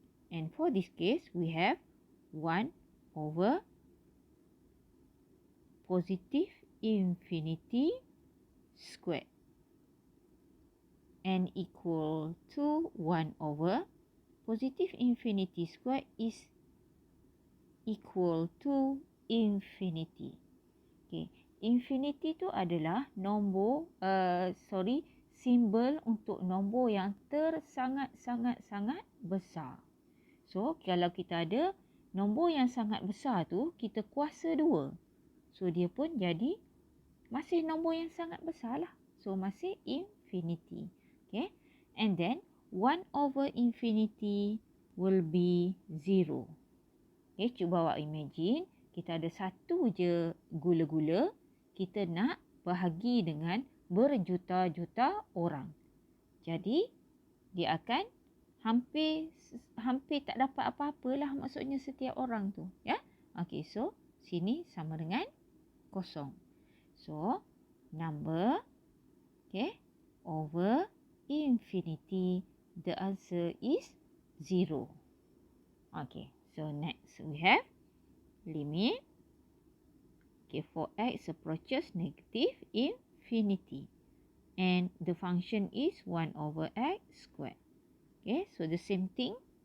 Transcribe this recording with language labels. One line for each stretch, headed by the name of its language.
English: And for this case, we have 1 over positive infinity squared and equal to 1 over positive infinity squared is equal to infinity.
Malay: Infinity tu adalah nombor, simbol untuk nombor yang sangat-sangat besar. So, kalau kita ada nombor yang sangat besar tu, kita kuasa 2. So, dia pun jadi masih nombor yang sangat besar lah.
English: So, masih infinity. And then, 1 over infinity will be 0.
Malay: Cuba awak imagine, kita ada satu je gula-gula, kita nak bahagi dengan berjuta-juta orang. Jadi, dia akan hampir tak dapat apa-apa lah maksudnya setiap orang tu. So sini sama dengan kosong.
English: So number over infinity, the answer is 0. So next we have limit for x approaches negative infinity and the function is 1 over x squared. So the same thing.